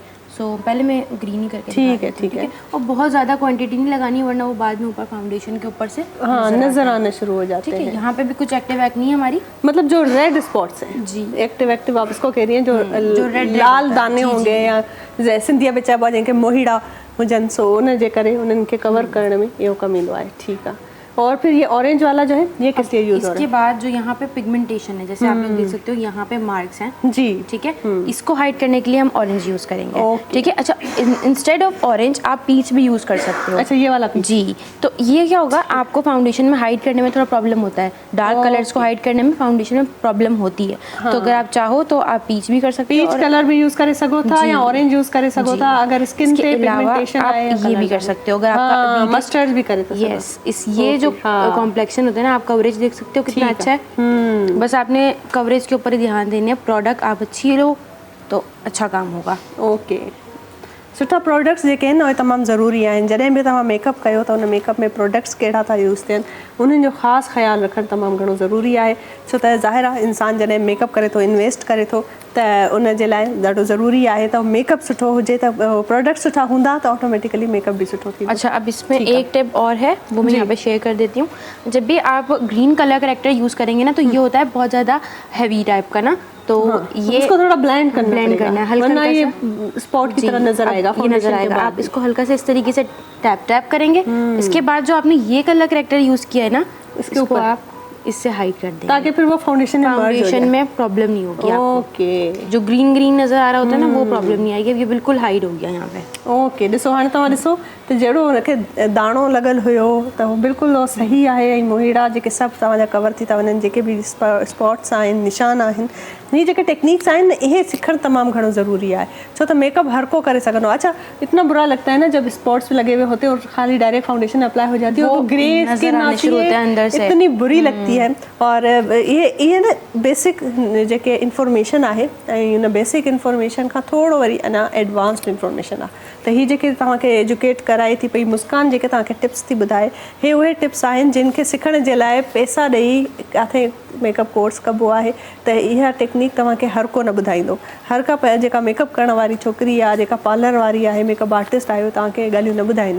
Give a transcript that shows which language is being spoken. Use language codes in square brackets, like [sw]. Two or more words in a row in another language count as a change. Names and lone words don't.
[ur] سو پہلے میں گرین ہی کرکے ٹھیک ہے، ٹھیک ہے. اور بہت زیادہ کوانٹٹی نہیں لگانی، ورنہ وہ بعد میں اوپر فاؤنڈیشن کے اوپر سے ہاں نظر آنے شروع ہو جاتے ٹھیک ہے. ہیں. یہاں پے بھی کچھ [en] active acne [ur] ہے ہماری, مطلب جو [en] red spots [ur] ہیں جی, ایکٹو آپ اس کو کہہ رہی ہیں، جو red لال ہوتا ہے. دانے جی, ہوں گے جی. [sd] या सिंधिया में चइबो आहे जंहिंखे मोहीड़ा हुजनि, सो उन जे करे उन्हनि खे कवर करण में इहो कमु ईंदो आहे। ठीकु आहे। [ur] اور پھر یہ اورنج والا جو ہے یہ کس لیے یوز ہو رہا اس کے بعد جو یہاں پے پگمنٹیشن ہے، جیسے آپ لوگ دیکھ سکتے ہو یہاں پے مارکس ہیں ہے؟ جی ٹھیک ہے، اس کو ہائیڈ کرنے کے لیے ہم اورنج یوز کریں گے, Okay. ٹھیک ہے. اچھا, [en] instead of orange [ur] آپ پیچ بھی یوز کر سکتے ہو. اچھا، یہ والا پیچ. جی، تو یہ کیا ہوگا، آپ کو فاؤنڈیشن میں ہائیڈ کرنے میں تھوڑا پرابلم ہوتا ہے, [en] dark colors [ur] کو ہائیڈ کرنے میں فاؤنڈیشن میں پرابلم ہوتی ہے. تو اگر آپ چاہو تو آپ پیچ بھی کر سکتے ہو, [en] peach color [ur] بھی یوز کرے سکو تھا یا اورنج یوز کرے سکو تھا، اگر سکن پے پگمنٹیشن آپ آئے یہ بھی کر سکتے ہو۔ اگر آپ کا مسٹرڈ بھی کرے تو یس، اس یہ جو کمپلیکشن ہوتا ہے نا، آپ کوریج دیکھ سکتے ہو کتنا ٹھیک اچھا ہے. بس آپ نے کوریج کے اوپر ہی دھیان دینے، پروڈکٹ آپ اچھی لو تو اچھا کام ہوگا. اوکے, [sd] सुठा प्रोडक्ट्स जेके आहिनि उहे तमामु ज़रूरी आहिनि। जॾहिं बि तव्हां मेकअप कयो त उन मेकअप में प्रोडक्ट्स कहिड़ा था यूज़ थियनि, उन्हनि जो ख़ासि ख़्यालु रखणु तमामु घणो ज़रूरी आहे। छो त ज़ाहिर आहे इंसानु जॾहिं मेकअप करे थो, इन्वेस्ट करे थो, त उन जे लाइ ॾाढो ज़रूरी आहे त मेकअप सुठो हुजे, त प्रोडक्ट सुठा हूंदा त [en] ऑटोमेटिकली मेकअप [sd] भी सुठो थींदो। [ur] اچھا، اب اس میں ایک ٹپ اور ہے، وہ میں یہاں پے شیئر کر دیتی ہوں. جب بھی آپ [en] green color corrector [ur] یوز کریں گے نا، تو یہ ہوتا ہے بہت زیادہ [en] heavy type [ur] کا نا، تو یہ اس کو تھوڑا بلینڈ کرنا ہے, ہلکا ورنہ یہ سا سپاٹ کی طرح نظر اب آئے گا. یہ نظر آئے گا. آپ اس کو ہلکا سے اس طریقے سے [en] tap tap [ur] کریں گے۔ اس کے بعد جو آپ نے یہ [en] color corrector [ur] یوز کیا ہے نا, اس کے اس کو اوپر آپ اس سے ہائیڈ کر دیں گے, تاکہ پھر وہ فاؤنڈیشن میں merge ہو فاؤنڈیشن جائے. میں پرابلم نہیں ہوگی آپ کو. اوکے جو گرین گرین نظر آ رہا ہوتا ہے نا، وہ پرابلم نہیں آئے گی۔ اب یہ بالکل ہائیڈ ہو گیا یہاں پے. اوکے, [sd] ॾिसो हाणे तव्हां ॾिसो त जहिड़ो हुनखे दाणो लॻल हुयो त उहो बिल्कुलु सही आहे, ऐं मोहीड़ा जेके सभु तव्हांजा कवर थी था वञनि, जेके बि स्पॉट्स आहिनि, निशान आहिनि, ये जेके टेक्निक्स आहिनि इहे सिखणु तमामु घणो ज़रूरी आहे। छो त मेकअप हर को करे सघंदो आहे। [ur] اچھا، اتنا برا لگتا ہے نا جب سپاٹس لگے ہوئے ہوتے ہیں اور خالی [en] direct foundation apply [ur] ہو جاتی ہے, وہ اور گرے نظر سکن آنے آتی شروع ہوتے ہیں اندر ہے, سے. اتنی بری لگتی ہے۔ اور یہ نا [sd] बेसिक जेके इंफॉर्मेशन आहे, ऐं उन [en] basic information [sd] खां थोरो वरी अञा [en] advanced information [sd] आहे। त हीअ जेके तव्हांखे एजुकेट कराए थी पई मुस्कान, जेके तव्हांखे टिप्स थी ॿुधाए, हे उहे टिप्स आहिनि जिन खे सिखण जे लाइ पैसा ॾेई किथे [en] makeup course [sd] कबो आहे। त इहा टेक्निक तव्हांखे हर को न ॿुधाईंदो। हर का जेका मेकअप करण वारी छोकिरी आहे, जेका पार्लर वारी आहे, [en] makeup artist [sd] आहे, तव्हांखे ॻाल्हियूं न ॿुधाईंदियूं।